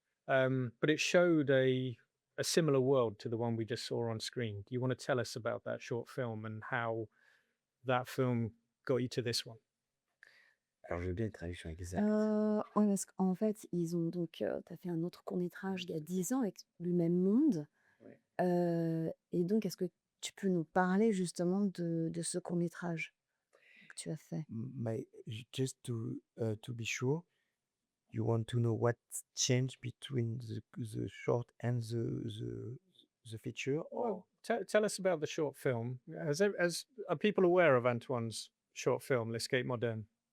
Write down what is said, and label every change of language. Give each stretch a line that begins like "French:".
English: But it showed a similar world to the one we just saw on screen. Do you want to tell us about that short film and how that film got you to this one?
French: Alors je veux bien une traduction exacte. Ouais, parce qu'en fait, ils ont donc, tu as fait un autre court-métrage il y a 10 ans avec le même monde. Ouais. Et donc, est-ce que tu peux nous parler justement de ce court-métrage que tu as fait?
English: Just to be sure, you want to know what changed between the short and the feature, or Tell us about the short film. Are people aware of Antoine's short film, L'Escape Moderne?